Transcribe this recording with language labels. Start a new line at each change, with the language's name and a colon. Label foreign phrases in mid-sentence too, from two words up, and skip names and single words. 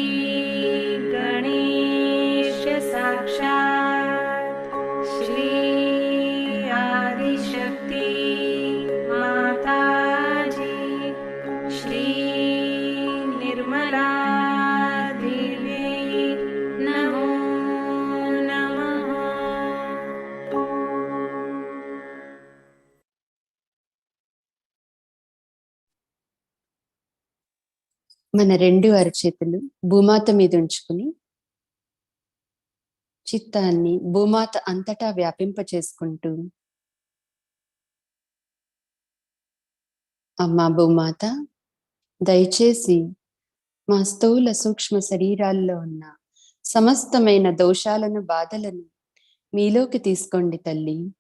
Sanskrit: गणेश साक्षात् श्री आदिशक्ति माताजी श्री निर्मला देवी नमो नमः।
Telugu: మన రెండు అరచేతులు భూమాత మీద ఉంచుకుని చిత్తాన్ని భూమాత అంతటా వ్యాపింప చేసుకుంటూ, అమ్మా భూమాత, దయచేసి మా స్థూల సూక్ష్మ శరీరాల్లో ఉన్న సమస్తమైన దోషాలను బాధలను మీలోకి తీసుకోండి తల్లి.